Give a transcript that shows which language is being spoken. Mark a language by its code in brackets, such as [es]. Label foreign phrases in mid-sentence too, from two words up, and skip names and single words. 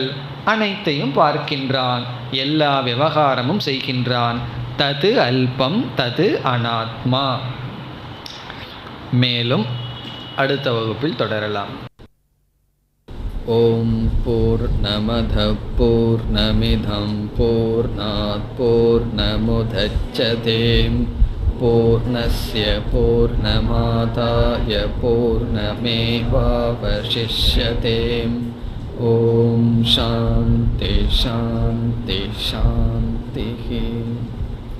[ta] அனைத்தையும் பார்க்கின்றான், எல்லா விவகாரமும் செய்கின்றான். [sa] தது அல்பம் தது அனாத்மா. [ta] மேலும் அடுத்த வகுப்பில் தொடரலாம். [sa] ஓம் பூர்ணமத பூர்ணமிதம் பூர்ணாத் பூர்ணமுதச்யதே பூர்ணஸ்ய பூர்ணமாதாய பூர்ணமேவாவசிஷ்யதே. ஓம் சாந்தி சாந்தி சாந்தி.